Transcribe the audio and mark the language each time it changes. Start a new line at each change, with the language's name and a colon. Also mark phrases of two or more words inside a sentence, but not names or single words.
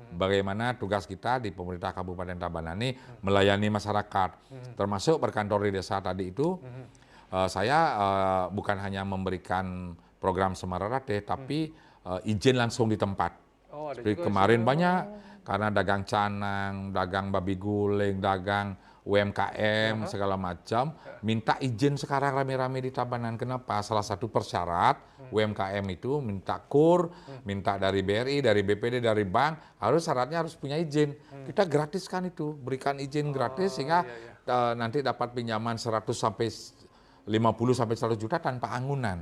Indonesian: Bagaimana tugas kita di pemerintah Kabupaten Tabanan ini melayani masyarakat, termasuk berkantor di desa tadi itu. Saya bukan hanya memberikan program Semono Ratih, tapi izin langsung di tempat. Seperti kemarin banyak, karena dagang canang, dagang babi guling, dagang UMKM segala macam, minta izin sekarang rame-rame di Tabanan. Kenapa? Salah satu persyarat UMKM itu minta KUR, minta dari BRI, dari BPD, dari bank, syaratnya harus punya izin. Kita gratiskan itu, berikan izin gratis sehingga nanti dapat pinjaman 100 sampai 50 sampai 100 juta tanpa anggunan.